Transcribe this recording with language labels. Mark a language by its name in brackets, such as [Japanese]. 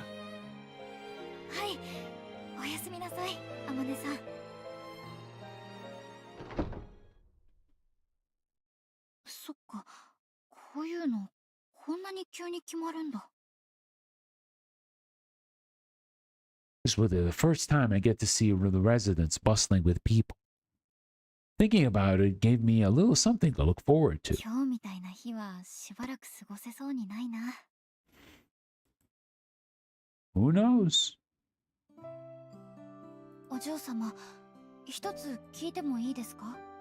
[Japanese] はい、おやすみなさい、あまねさん。そっこういうのこんなに急に決まるんだ。 [English] This was the first time I get to see the residents bustling with people. Thinking about it gave me a little something to look forward to. [Japanese] 今日みたいな日はしばらく過ごせそうにないな。 [English] Who knows? [Japanese] お嬢様、一つ聞いてもいいですか？